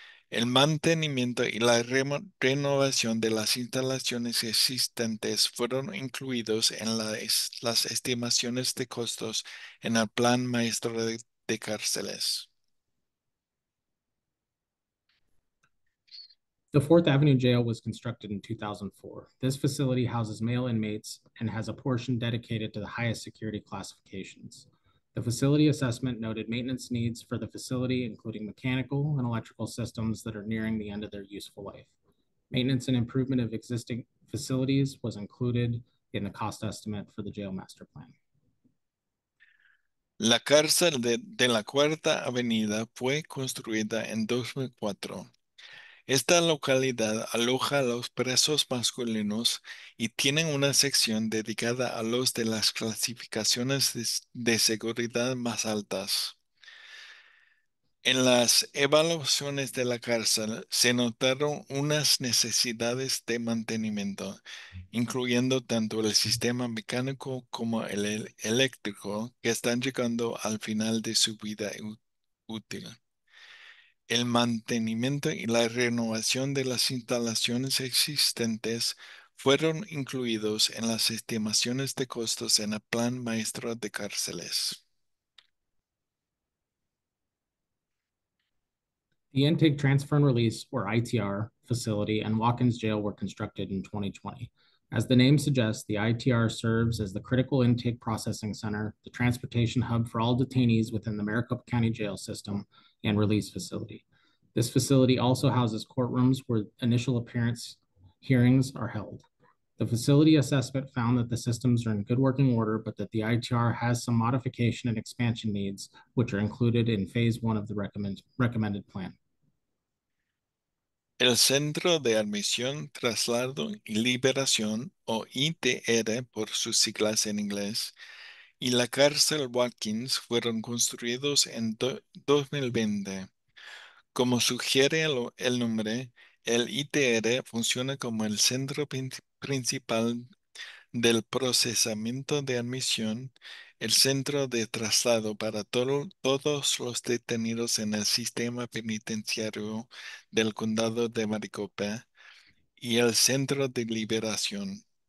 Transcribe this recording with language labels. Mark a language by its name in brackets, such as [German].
[Spanish] El mantenimiento y la renovación de las instalaciones existentes fueron incluidos en las estimaciones de costos en el Plan Maestro de Cárceles. [English] The 4th Avenue Jail was constructed in 2004. This facility houses male inmates and has a portion dedicated to the highest security classifications. The facility assessment noted maintenance needs for the facility, including mechanical and electrical systems that are nearing the end of their useful life. Maintenance and improvement of existing facilities was included in the cost estimate for the jail master plan. [Spanish] La cárcel de la Cuarta Avenida fue construida en 2004. Esta localidad aloja a los presos masculinos y tiene una sección dedicada a los de las clasificaciones de seguridad más altas. En las evaluaciones de la cárcel se notaron unas necesidades de mantenimiento, incluyendo tanto el sistema mecánico como el eléctrico, que están llegando al final de su vida útil. El mantenimiento y la renovación de las instalaciones existentes fueron incluidos en las estimaciones de costos en el Plan Maestro de Cárceles. [English] The Intake Transfer and Release, or ITR, facility and Watkins Jail were constructed in 2020. As the name suggests, the ITR serves as the critical intake processing center, the transportation hub for all detainees within the Maricopa County Jail system, and release facility. This facility also houses courtrooms where initial appearance hearings are held. The facility assessment found that the systems are in good working order, but that the ITR has some modification and expansion needs, which are included in phase 1 of the recommended plan. [Spanish] El Centro de Admisión, Traslado y Liberación, o ITR por sus siglas en inglés, y la cárcel Watkins fueron construidos en 2020. Como sugiere el nombre, el ITR funciona como el centro principal del procesamiento de admisión, el centro de traslado para todos los detenidos en el sistema penitenciario del condado de Maricopa y el centro de liberación.